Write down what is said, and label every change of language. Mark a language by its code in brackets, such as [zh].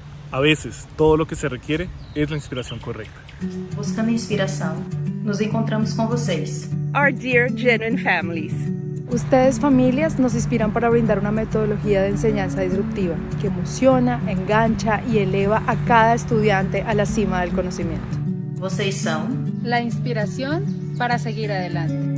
[es] A veces, todo lo que se requiere es la inspiración correcta. [pt] Buscando inspiração, nos encontramos com vocês. [en] Our dear genuine families. [es] Ustedes, familias, nos inspiran para brindar una metodología de enseñanza disruptiva que emociona, engancha y eleva a cada estudiante a la cima del conocimiento. [pt] Vocês são [es] la inspiración para seguir adelante.